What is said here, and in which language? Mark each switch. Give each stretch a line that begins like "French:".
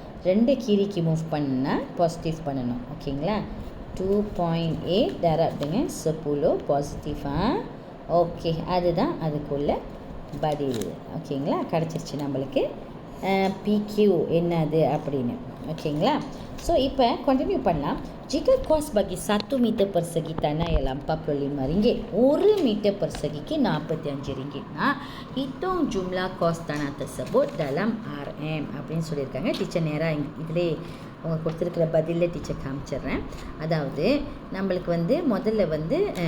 Tamil: 2 கீரிக்கு move பண்ணால் positive பண்ணணும். ஓகேங்களா, 2.8
Malay: darab dengan 10
Tamil: பாசிட்டிவாக. ஓகே, அதுதான் அதுக்குள்ள பதில். ஓகேங்களா, கிடச்சிருச்சு நம்மளுக்கு PQ என்னது அப்படின்னு. ஓகேங்களா, ஸோ இப்போ கண்டினியூ பண்ணலாம்.
Malay: Jika kos bagi 1 meter persegi tanah ialah RM45, 1 meter persegiக்கு RM45. Hitung jumlah kos tanah tersebut dalam RM
Tamil: அப்படின்னு சொல்லியிருக்காங்க. டீச்சர் நேராக இதிலே அவங்க கொடுத்துருக்கிற பதிலில் டீச்சர் காமிச்சிட்றேன். அதாவது நம்மளுக்கு வந்து முதல்ல வந்து